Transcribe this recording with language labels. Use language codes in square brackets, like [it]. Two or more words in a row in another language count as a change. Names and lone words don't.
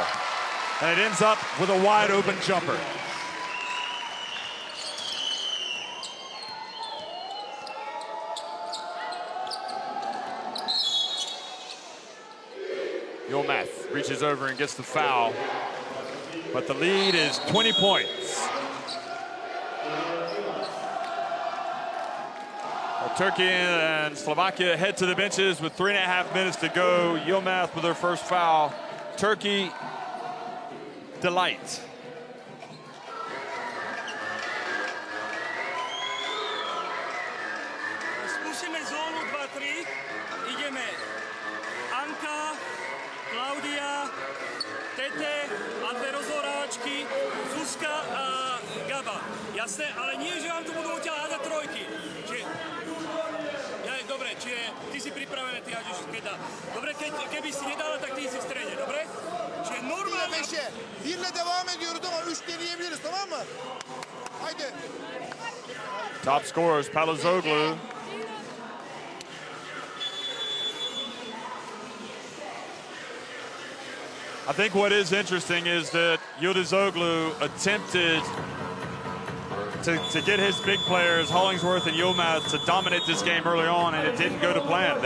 [en] And it ends up with a wide open jumper. Yilmaz reaches over and gets the foul, but the lead is 20 points. Turkey and Slovakia head to the benches with 3.5 minutes to go. Yilmaz with her first foul. Turkey, delight. [sk] Skúsime zónu 2-3. Ideme Anka, Klaudia, Tete a dve rozhoráčky, Zuzka a Gaba. Jasné, ale nie, že vám tu budú odtiaľ hádať trojky. Dobre, čiže ty si pripravený, ty hádžeš keď dá. Dobre, keby si nedala, tak ty si v strede, dobre? Čiže normálne... [tr] Birle devam ediyoruz ama 3 deneyebiliriz, tamam mı? Haydi. [en] Top scorers, Palazoglu. I think what is interesting is that Yıldızoglu attempted to get his big players, Hollingsworth and Yilmaz, to dominate this game early on, and it didn't go to plan.